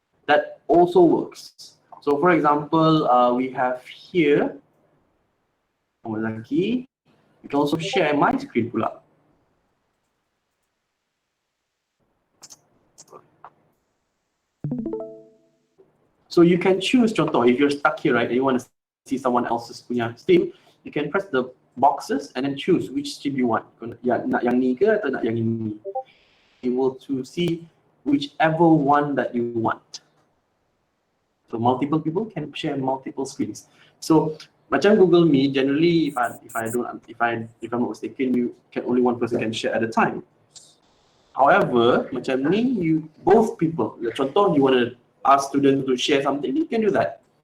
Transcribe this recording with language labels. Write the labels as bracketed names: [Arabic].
[English] That also works. So for example, we have here [Malay] lagi, [English] you can also share my screen pula. So you can choose, contoh, if you're stuck here, right, and you want to see someone else's [Malay] punya [English] stream, you can press the boxes and then choose which stream you want. [Malay] Nak yang ni ke atau nak yang ini? [English] Able to see whichever one that you want. So multiple people can share multiple screens. So [Malay] macam [English] Google Meet, generally, if I'm not mistaken, you can only one person can share at a time. However, [Malay] macam ni, [English] both people. Contoh, you want to ask students to share something, you can do that.